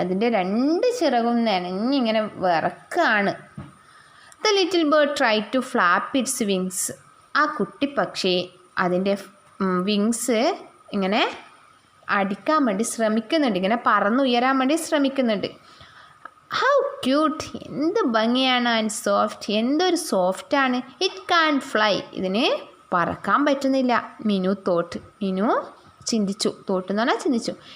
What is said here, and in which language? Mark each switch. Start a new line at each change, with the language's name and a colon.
Malayalam: അതിൻ്റെ രണ്ട് ചിറകും നനഞ്ഞിങ്ങനെ വിറക്കാണ്.
English: The little bird tried to flap its wings.
Malayalam: ആ കുട്ടി പക്ഷി അതിൻ്റെ വിങ്സ് ഇങ്ങനെ അടിക്കാൻ വേണ്ടി ശ്രമിക്കുന്നുണ്ട്. ഇങ്ങനെ പറന്നുയരാൻ വേണ്ടി ശ്രമിക്കുന്നുണ്ട്.
English: How cute.
Malayalam: എന്ത് ഭംഗിയാണ്.
English: And soft.
Malayalam: എന്തൊരു സോഫ്റ്റാണ്.
English: It can fly.
Malayalam: ഇതിന് പറക്കാൻ പറ്റുന്നില്ല.
English: Minu thought.
Malayalam: മിനു ചിന്തിച്ചു. തോട്ട് എന്ന് പറഞ്ഞാൽ ചിന്തിച്ചു.